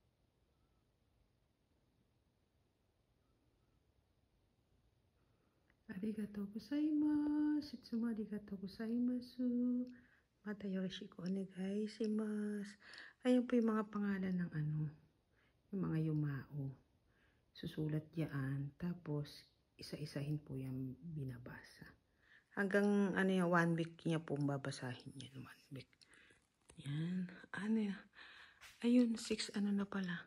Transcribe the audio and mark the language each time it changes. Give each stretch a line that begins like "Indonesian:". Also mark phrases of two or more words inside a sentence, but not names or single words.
Japanese: At ありがとうございます. いつもありがとうございます。またよろしくお願いします.
Filipino: Ayan po yung mga pangalan ng yung mga yumao. Susulat diyan. Tapos, isa-isahin po yung binabasa. Hanggang 1 week niya po babasahin yan. 1 week. Yan. Ayun, 6 na pala.